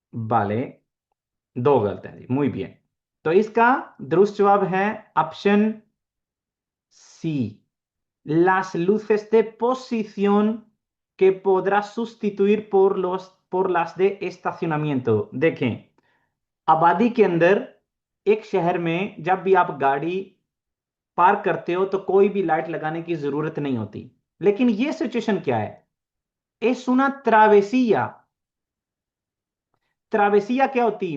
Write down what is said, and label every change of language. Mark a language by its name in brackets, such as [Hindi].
[Hindi] वाले दो गलत हैं जी, [Spanish] muy bien। [Hindi] तो इसका दुरुस्त जवाब है option [Spanish] Sí, las luces de posición que podrás sustituir por las de estacionamiento। [Hindi] देखें, आबादी के अंदर एक शहर में जब भी आप गाड़ी पार्क करते हो तो कोई भी लाइट लगाने की जरूरत नहीं होती, लेकिन ये सिचुएशन क्या है? [Spanish] es una travesía। [Hindi] ट्रावेसिया क्या होती?